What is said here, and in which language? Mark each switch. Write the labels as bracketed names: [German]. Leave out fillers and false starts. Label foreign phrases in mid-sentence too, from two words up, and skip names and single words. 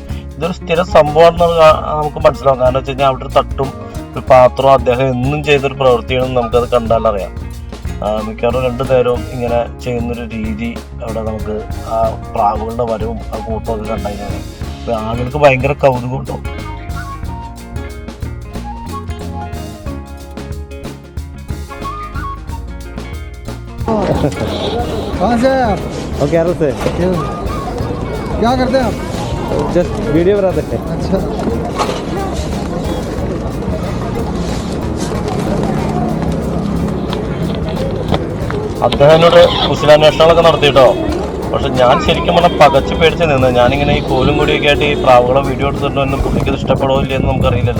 [Malayalam] ഇതൊരു സ്ഥിര സംഭവമാണെന്ന് നമുക്ക് മനസ്സിലാവും. കാരണം വെച്ച് കഴിഞ്ഞാൽ അവിടെ ഒരു തട്ടും ഒരു പാത്രവും അദ്ദേഹം എന്നും ചെയ്തൊരു പ്രവൃത്തിയാണെന്ന് നമുക്കത് കണ്ടാലറിയാം. മിക്കവാറും 2 നേരവും ഇങ്ങനെ ചെയ്യുന്നൊരു രീതി അവിടെ നമുക്ക് ആ പ്രാവുകളുടെ വരവും ആ കൂട്ടമൊക്കെ കണ്ടുകഴിഞ്ഞാൽ ആളുകൾക്ക് ഭയങ്കര കൗതുകം ഉണ്ടാവും. [Hindi] कहाँ से हैं आप? और केरल से। क्या करते हैं आप? जस्ट वीडियो बनाते हैं। अच्छा, [Malayalam] അദ്ദേഹം എന്നോട് കുശലാന്വേഷണങ്ങളൊക്കെ നടത്തിയിട്ടോ. പക്ഷെ ഞാൻ ശരിക്കും പറഞ്ഞാൽ പകച്ച് പേടിച്ച് നിന്ന്. ഞാനിങ്ങനെ ഈ കോലും കൂടിയൊക്കെ ആയിട്ട് ഈ പ്രാവുകളെ വീഡിയോ എടുത്തിട്ടുണ്ടെന്ന് പുള്ളിക്ക് ഇത് ഇഷ്ടപ്പെടുമോ ഇല്ലയെന്ന് നമുക്കറിയില്ലല്ലോ.